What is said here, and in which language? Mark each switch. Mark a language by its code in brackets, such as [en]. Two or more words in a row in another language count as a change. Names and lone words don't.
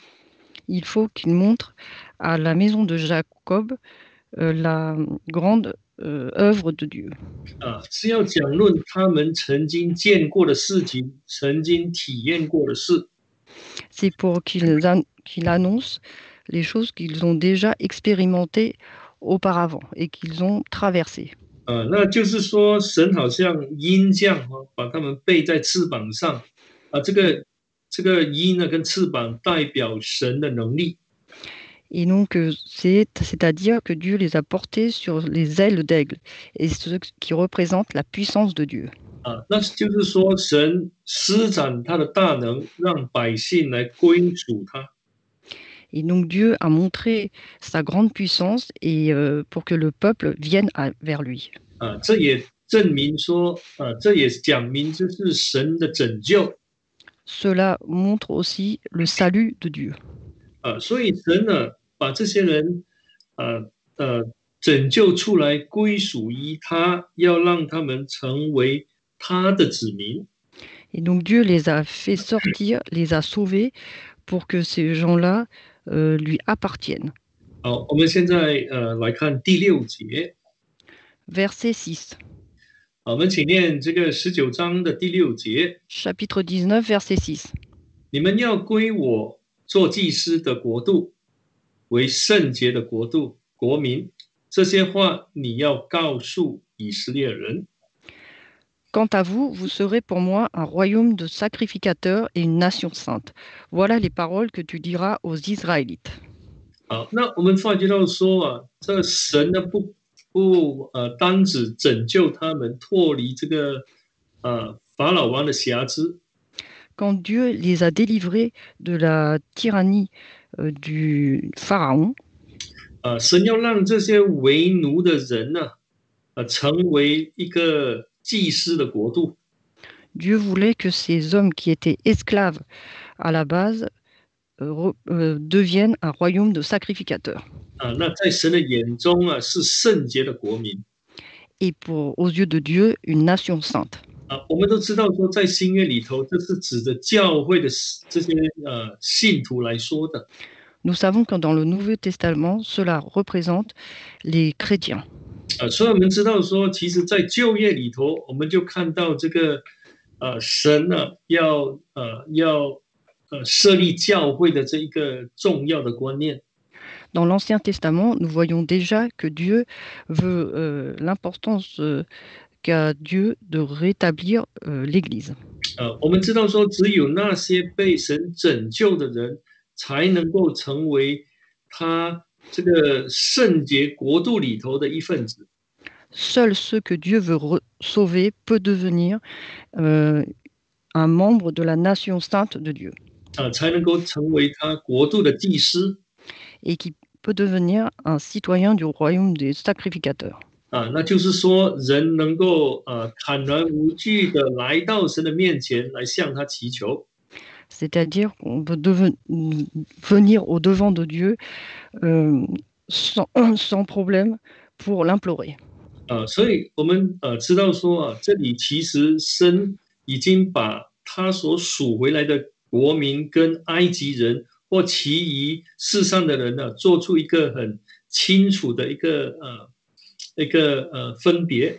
[fr] Il faut qu'il montre à la maison de Jacob la grande œuvre de Dieu. [zh] 是要讲论他们曾经见过的事情，曾经体验过的事。 [fr] C'est pour qu'il annonce les choses qu'ils ont déjà expérimentées auparavant et qu'ils ont traversées. [zh] 那就是说，神好像鹰将把他们背在翅膀上这个鹰呢跟翅膀代表神的能力。 [fr] Et donc, c'est-à-dire que Dieu les a portés sur les ailes d'aigle, et ce qui représente la puissance de Dieu. [zh] 那就是说，神施展他的大能，让百姓来归属他。 [fr] Et donc, Dieu a montré sa grande puissance et pour que le peuple vienne vers lui. [zh] 这也证明说，这也讲明这是神的拯救。 [fr] Cela montre aussi le salut de Dieu. [zh] 所以神呢，把这些人拯救出来，归属于他，要让他们成为他的子民。 [fr] Et donc Dieu les a fait sortir, les a sauvés pour que ces gens-là lui appartiennent. [zh] 好，我们现在来看第6节。 [fr] Verset 6. [zh] 我们请念这个19章的第6节。 [fr] Chapitre 19, verset 6. [zh] 你们要归我做祭司的国度，为圣洁的国度，国民。这些话你要告诉以色列人。 [fr] Quant à vous, vous serez pour moi un royaume de sacrificateurs et une nation sainte. Voilà les paroles que tu diras aux Israélites. [zh] 好，那我们发觉到说这神呢不单只拯救他们脱离这个法老王的辖制。 [fr] Quand Dieu les a délivrés de la tyrannie du Pharaon, [zh] 神要让这些为奴的人呢成为一个祭司的国度。 [fr] Dieu voulait que ces hommes qui étaient esclaves à la base deviennent un royaume de sacrificateurs. [zh] 那在神的眼中是圣洁的国民。 [fr] Et aux yeux de Dieu, une nation sainte. [zh] 我们都知道说，在新约里头，这是指着教会的这些信徒来说的。 [fr] Nous savons que dans le Nouveau Testament, cela représente les chrétiens. [zh] 所以我们知道说，其实，在旧约里头，我们就看到这个神呢要设立教会的这一个重要的观念。 [fr] Dans l'Ancien Testament, nous voyons déjà que Dieu veut l'importance qu'a Dieu de rétablir l'Église. [zh] 我们知道说，只有那些被神拯救的人，才能够成为他这个圣洁国度里头的一份子。 [fr] Seuls ceux que Dieu veut sauver peut devenir un membre de la nation sainte de Dieu [zh] 才能够成为他国度的祭司 [fr] et qui peut devenir un citoyen du royaume des sacrificateurs. [zh] 那就是说，人能够坦然无惧的来到神的面前，来向他祈求。 [fr] C'est-à-dire qu'on peut venir au-devant de Dieu sans problème pour l'implorer. [zh] 所以我们知道说这里其实神已经把他所属回来的国民跟埃及人或其余世上的人呢，做出一个很清楚的一个分别。